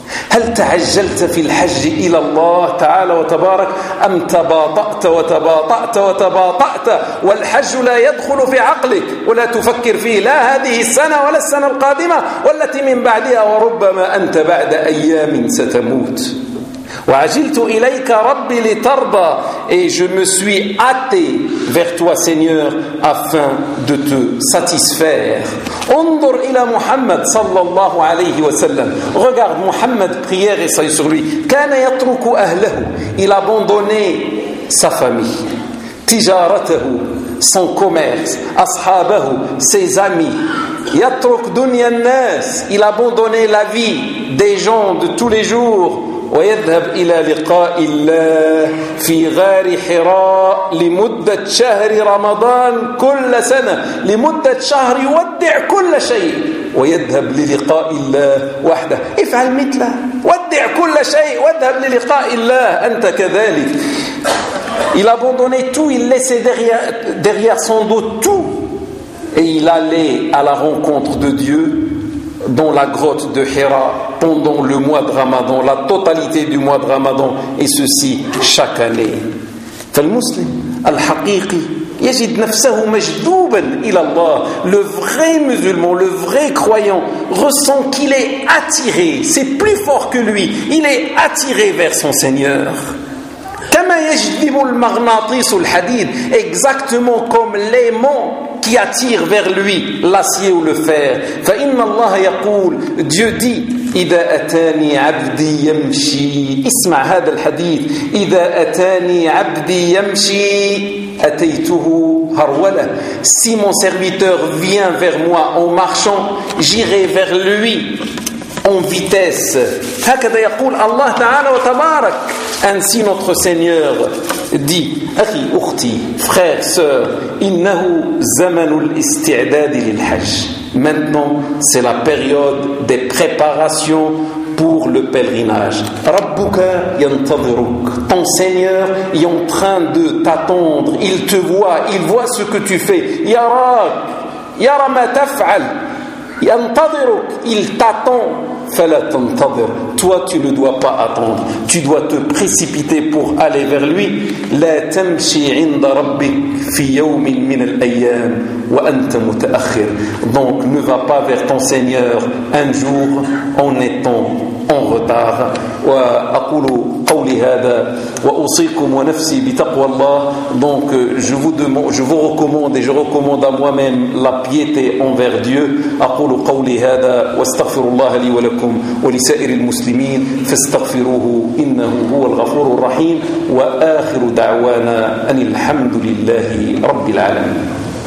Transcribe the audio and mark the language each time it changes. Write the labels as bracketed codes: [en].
[ar] هل تعجلت في الحج إلى الله تعالى وتبارك أم تباطأت وتباطأت وتباطأت والحج لا يدخل في عقلك ولا تفكر فيه لا هذه السنة ولا السنة القادمة والتي من بعدها وربما أنت بعد أيام ستموت وعجلت إليك ربي لترضى. [fr] Et je me suis hâté vers toi, Seigneur, afin de te satisfaire. [ar] انظر إلى محمد صلى الله عليه وسلم. [fr] Regarde Muhammad, prière et salut sur lui. [ar] كان يترك أهله. [fr] Il abandonnait sa famille. [ar] تجارته, [fr] son commerce. [ar] أصحابه, [fr] ses amis. [ar] يترك دنيا الناس. [fr] Il abandonnait la vie des gens de tous les jours. [ar] ويذهب إلى لقاء الله في غار حراء لمدة شهر رمضان كل سنة لمدة شهر يودع كل شيء ويذهب للقاء الله وحده افعل مثله ودع كل شيء واذهب للقاء الله أنت كذلك. [fr] Il abandonnait tout, il laissait derrière son dos tout et il allait à la rencontre de Dieu dans la grotte de Hira pendant le mois de Ramadan, la totalité du mois de Ramadan, et ceci chaque année. [ar] Fal muslim al haqiqi yajid nafsahu majduban ila Allah. [fr] Le vrai musulman, le vrai croyant ressent qu'il est attiré, c'est plus fort que lui, il est attiré vers son Seigneur. [ar] Kama yajdibu al maghnatis al hadid, [fr] exactement comme l'aimant qui attire vers lui l'acier ou le fer. [ar] فإن الله يقول, [fr] Dieu dit, [ar] إذا أتاني عبدي يمشي. اسمع هذا الحديث. إذا أتاني عبدي يمشي أتيته هرولة. [fr] Si mon serviteur vient vers moi en marchant, j'irai vers lui en vitesse. [ar] هكذا يقول الله تعالى وتبارك. [fr] Ainsi notre Seigneur dit, [ar] أخي أختي, [fr] frère, sœur, [ar] إنه زمن الاستعداد للحج. [fr] Maintenant, c'est la période des préparations pour le pèlerinage. [ar] ربك ينتظرك. [fr] Ton Seigneur est en train de t'attendre. Il te voit, il voit ce que tu fais. [ar] يراك. يرى ما تفعل. ينتظرك. [fr] Il t'attend. [ar] فلا تنتظر. [fr] Toi, tu ne dois pas attendre. Tu dois te précipiter pour aller vers lui. [ar] لا تمشي عند ربك في يوم من الأيام وأنت متأخر. [fr] Donc, ne va pas vers ton Seigneur un jour en étant en retard. [ar] وأقول قولي هذا وأوصيكم ونفسي بتقوى الله. [fr] Donc, je vous recommande et je recommande à moi-même la piété envers Dieu. [ar] أقول قولي هذا واستغفر الله لي ولكم ولسائر المسلمين فاستغفروه إنه هو الغفور الرحيم. وآخر دعوانا أن الحمد لله رب العالمين.